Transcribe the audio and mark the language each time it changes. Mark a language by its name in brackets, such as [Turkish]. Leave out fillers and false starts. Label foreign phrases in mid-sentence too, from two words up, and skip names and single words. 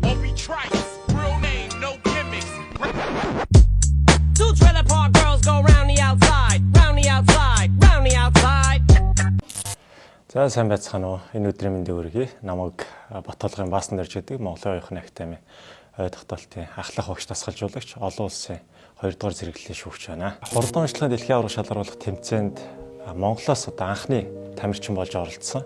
[English] Bobby Trice, real name, no gimmicks. Two trailer park girls go round the outside, round the outside, round the outside. [Mongolian] За сайн байцгаана уу. Энэ өдрийн мэндийг хүргэе. Намайг Батолгын Баасан дэрж гэдэг Монголын оюухан академи тогтоолтын ахлах багш тасгалжуулагч олон улсын 2 дугаар зэрэглэлийн шүүгч байна. Хурдан уншлагын дэлхийн аварга шалгаруулах тэмцээнд Монголоос одоо анхны тамирчин болж оролцсон.